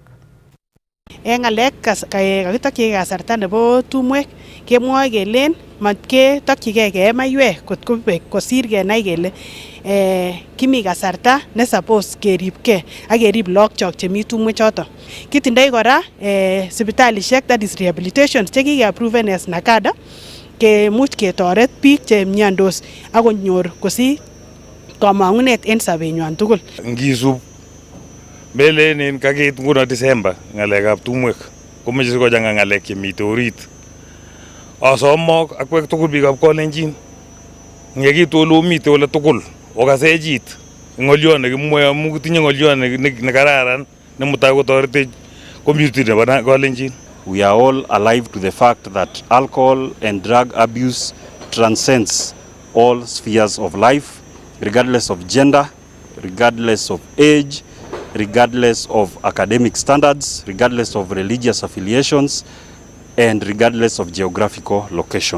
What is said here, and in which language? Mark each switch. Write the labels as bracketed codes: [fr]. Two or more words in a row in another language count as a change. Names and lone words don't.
[kln] En ngalek kakitokyi kasarta nebo tumwek kemwoe kelen matketokyigei kee maiwek kot kobek kosir kenai kele kimi kasarta ne suppose keribgei ak kerib lagokchok chemi tumwek choton. Kitindoi kora sipitalisiek [en] that is rehabilitation [kln] chekikeapproven as NACADA kemuch ketoret biik chemiondos ak konyor kosich kamang'unet en sobenywan tugul. Ngisub melenen kakeit nguno December ng'alekab tumwek komeche sikochang'a ng'alek chemite orit. Asomok akwek tugul biikab Kolenjin ngekitu ole omite ole tugul okase chit ng'olyon nekimwoe amu kitinye ng'olyon nekararan nemutai kotoretech community nebo Kolenjin. [en] We are all alive to the fact that alcohol and drug abuse transcends all spheres of life, regardless of gender, regardless of age, regardless of academic standards, regardless of religious affiliations, and regardless of geographical location.